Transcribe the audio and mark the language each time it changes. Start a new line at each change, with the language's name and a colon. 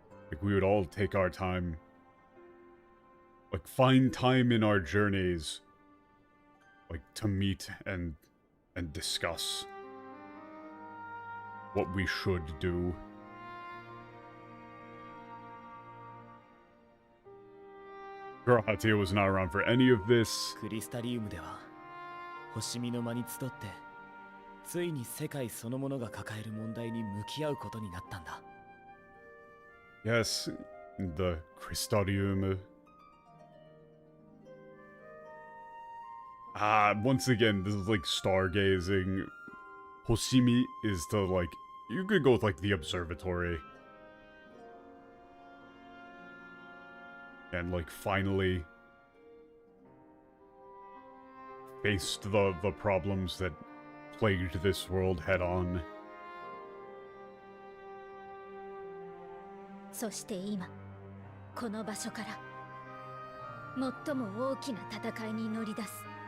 English: Like, we would all take our time, like, find time in our journeys, like, to meet and discuss what we should do. Garahatia was not around for any of this.
Japanese: クリスタリウムでは星見の間に集ってついに世界そのものが抱える問題に向き合うことになったんだ。
English: Yes, the Crystarium. Once again, this is like stargazing. Hoshimi is the, like, you could go with, like, the observatory. And, like, finally faced the problems that plagued this world head on.
Japanese: そして今この場所から最も大きな戦いに乗り出す。